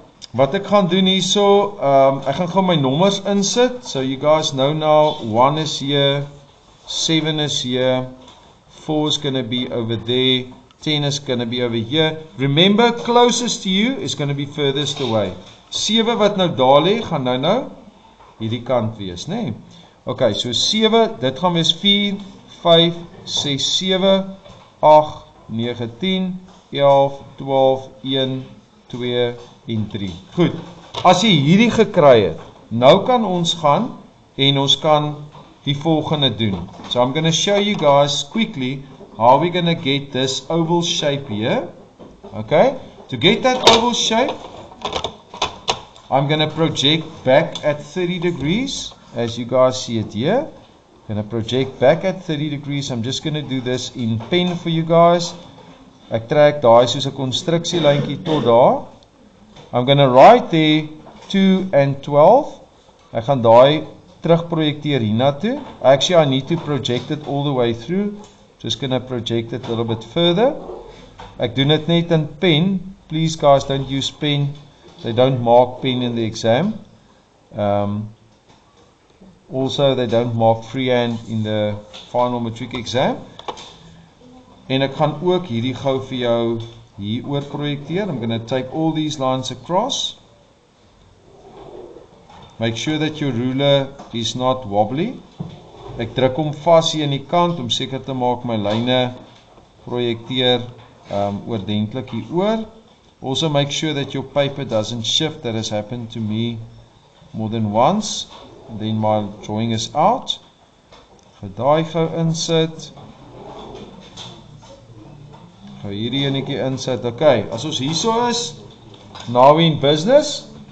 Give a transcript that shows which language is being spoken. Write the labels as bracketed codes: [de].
[af] Wat ek gaan doen hierso, ek gaan gou my nommers insit. [en] So you guys know now, 1 is here, 7 is here, 4 is going to be over there, 10 is going to be over here. Remember, closest to you is going to be furthest away. [af] 7 wat nou daar lê, gaan nou hierdie kant wees, nee. Okay, so 7, dit gaan wees 4, 5, 6, 7, 8, 9, 10, 11, 12, 1, 2 en 3. Goed, as jy hierdie gekry het, nou kan ons gaan en ons kan die volgende doen. [en] So I'm going to show you guys quickly how we're going to get this oval shape here. Okay, to get that oval shape, I'm going to project back at 30 degrees, as you guys see it here. I'm going to project back at 30 degrees. I'm just going to do this in pen for you guys. [af] Ek trek daai soos 'n konstruksielyntjie tot daar. [en] I'm going to write there 2 and 12. [af] Ek gaan daai terugprojekteer hiernatoe. [en] Actually, I need to project it all the way through. Just going to project it a little bit further. [af] Ek doen dit net in pen. [en] Please guys, don't use pen. They don't mark pen in the exam. Also, they don't mark freehand in the final matric exam. [af] En ek gaan ook hierdie gou vir jou hier oor projekteer. [en] I'm going to take all these lines across. Make sure that your ruler is not wobbly. [af] Ek druk hom vas hier in die kant om seker te maak my lyne projekteer oordentlik hier oor. [en] Also make sure that your paper doesn't shift. That has happened to me more than once. And then my drawing is out. [af] Gaan daai gou insit. Gaan hierdie enetjie insit. Okay, as ons hierso is, [en] now we in business.